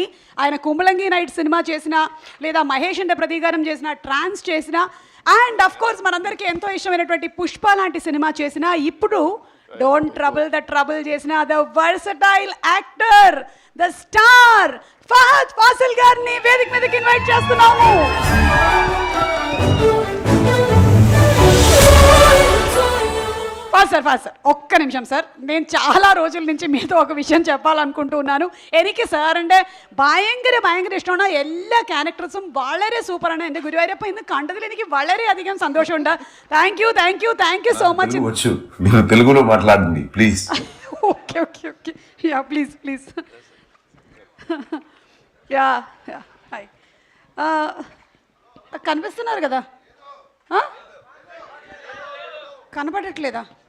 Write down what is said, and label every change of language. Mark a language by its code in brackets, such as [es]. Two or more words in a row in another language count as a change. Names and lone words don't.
[te] ఆయన కుమలంగి నైట్ సినిమా చేసినా, లేదా మహేష్ అంటే ప్రతీకారం చేసిన, ట్రాన్స్ చేసిన, [en] and of course [te] మనందరికీ ఎంతో ఇష్టమైనటువంటి పుష్ప లాంటి సినిమా చేసిన, ఇప్పుడు డోంట్ ట్రబుల్ ద ట్రబుల్ చేసిన [en] the versatile actor, the star [te] ఫహద్ ఫాసిల్ గారిని వేదిక మీదకి ఇన్వైట్ చేస్తున్నాము. ఫాస్ట్ సార్ ఒక్క నిమిషం సార్, నేను చాలా రోజుల నుంచి మీతో ఒక విషయం చెప్పాలనుకుంటున్నాను. [ml] എനിക്ക് സാറിൻ്റെ ഭയങ്കര ഇഷ്ടമാണ്. എല്ലാ ക്യാരക്ടേഴ്സും വളരെ സൂപ്പറാണ്. എൻ്റെ ഗുരുവായൂരപ്പ ഇന്ന് കണ്ടതിൽ എനിക്ക് വളരെയധികം സന്തോഷമുണ്ട്. [en] Thank you so much. [te] మీరు తెలుగులో మాట్లాడండి ప్లీజ్. [en] Okay ya please ya hi. [te] కనిపిస్తున్నారు కదా? కనపడట్లేదా?